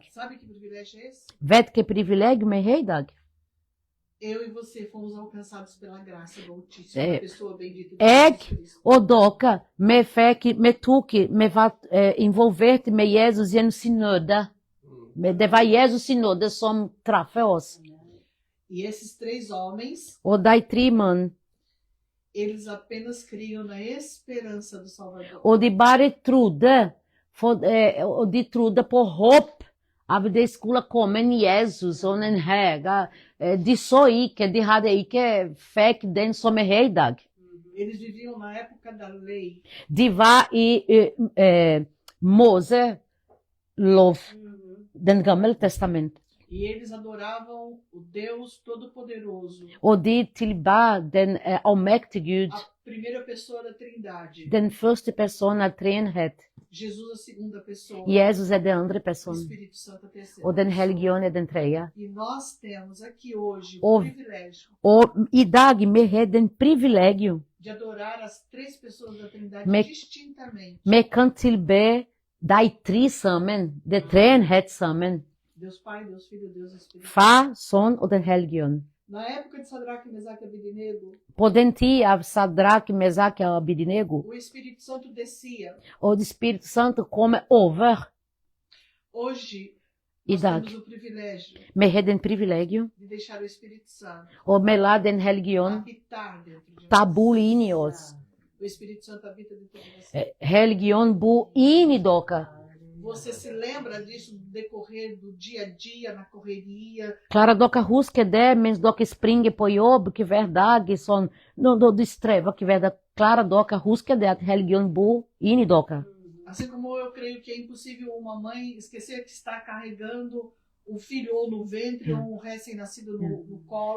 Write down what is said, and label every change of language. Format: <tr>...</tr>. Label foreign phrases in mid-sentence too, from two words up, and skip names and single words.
<pt>sabe que privilégio é esse?</pt> <no>Vet hvilket privilegium vi har i dag?</no> <pt>Eu e você fomos alcançados pela graça do Altíssimo, É. a pessoa bendita de</pt> <no>Jeg</no> <pt>Jesus Cristo.</pt> <no>og dere, vi tok, vi var involvert med Jesus gjennom sin nåde. Det var Jesus sin nåde som traff oss.</no> <pt>E esses três homens,</pt> <no>Og de 3 menn,</no> <pt>eles apenas criam na esperança do Salvador.</pt> <no>og de bare trodde, og de trodde på håp av det skulle komme en Jesus og en herre. De så ikke, de hadde ikke fikk den som vi har i dag.</no> <pt>Eles viviam na época da lei.</pt> <no>De var i Mose lov, den gamle testament.</no> <pt>E eles adoravam o Deus Todo-Poderoso,</pt> <no>Og de tilba den allmektige Gud,</no> <pt>a primeira pessoa da Trindade.</pt> <no>den første person av treenhet.</no> <pt>Jesus, a segunda pessoa.</pt> <no>Jesus er den andre</no> <pt>O</pt> <no>person,</no> <pt>Espírito Santo, a terceira.</pt> <no>og den</no> <pt>pessoa.</pt> <no>hellige ånd er den tredje.</no> <pt>E nós temos aqui hoje O- o privilégio</pt> <no>Og i dag vi har den privilegium.</no> <pt>de adorar as três pessoas da Trindade Me- distintamente.</pt> <no>Vi kan tilbe de 3 sammen, de treenhet sammen.</no> <pt>Deus Pai, Deus Filho, Deus Espírito.</pt> <no>Far, Sønn og den hellige ånd.</no> <pt>Na época de Sadraque, Mesaque e Abednego,</pt> <no>På den tid av Sadrak, Mesak og Abednego,</no> <pt>o Espírito Santo descia.</pt> <no>og det Espírito Santo kommer over.</no> <pt>Hoje, E nós</pt> <no>dag?</no> <pt>temos o privilégio</pt> <no>Vi har den privilegium,</no> <pt>de deixar o Espírito Santo</pt> <no>og vi lar den hellige ånd</no> <pt>habitar dentro de</pt> <no>ta</no> <pt>nós.</pt> <no>bo inn i oss.</no> <pt>O Espírito Santo habita dentro de você.</pt> <no>Hellige ånd bo inn i dere.</no> <pt>Você se lembra disso no decorrer do dia a dia, na correria?</pt> <no>Klarer dere å huske det mens dere springer på jobb hver dag, sånn, når de strever hver dag? Klarer dere å huske det at hellige ånd bor inn i dere?</no> <pt>Assim como eu creio que é impossível uma mãe esquecer que está carregando um filho ou no ventre ou um recém-nascido no colo.</pt>